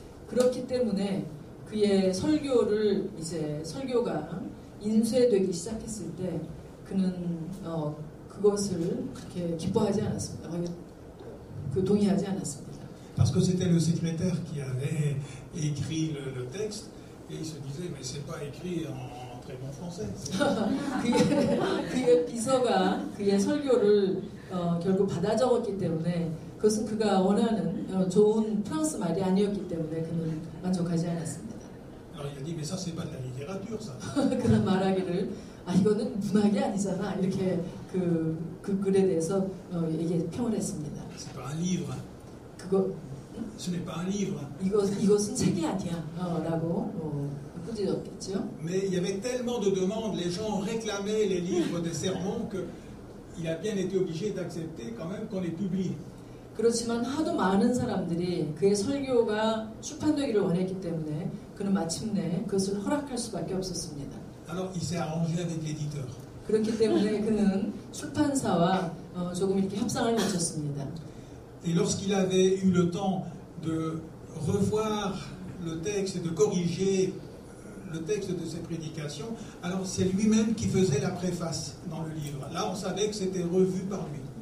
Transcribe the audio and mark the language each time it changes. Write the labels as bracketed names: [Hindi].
[Korean] 그렇기 때문에 그의 설교를 이제 설교가 인쇄되기 시작했을 때 그는 그것을 그렇게 기뻐하지 않았습니다. 동의하지 않았습니다. [French] Parce que c'était le secrétaire qui avait écrit le texte et il se disait mais c'est pas écrit en très bon français. [Korean] 그의 비서가 그의 설교를 결국 받아 적었기 때문에 그것은 그가 원하는 좋은 프랑스 말이 아니었기 때문에 그는 만족하지 않았습니다. [French] Alors il a dit mais ça c'est pas de la littérature ça. [Korean] 그는 말하기를 이거는 문학이 아니잖아 이렇게 그 글에 대해서 평을 했습니다. [French] C'est pas un livre. Ce n'est pas un livre. [Korean] 이것은 책이 아니야라고 꾸짖었겠죠. [French] Mais il y avait tellement de demandes, les gens réclamaient les livres des sermons que il a bien été obligé d'accepter quand même qu'on les publie. [Korean] 그렇지만 하도 많은 사람들이 그의 설교가 출판되기를 원했기 때문에 그는 마침내 그것을 허락할 수밖에 없었습니다. [French] Alors il s'est arrangé avec l'éditeur. [Korean] 그렇기 때문에 그는 출판사와 조금 이렇게 협상을 거쳤습니다. [French] Et lorsqu'il avait eu le temps de revoir le texte et de corriger le texte de ses prédications, alors c'est lui-même qui faisait la préface dans le livre. Là, on savait que c'était revu par lui.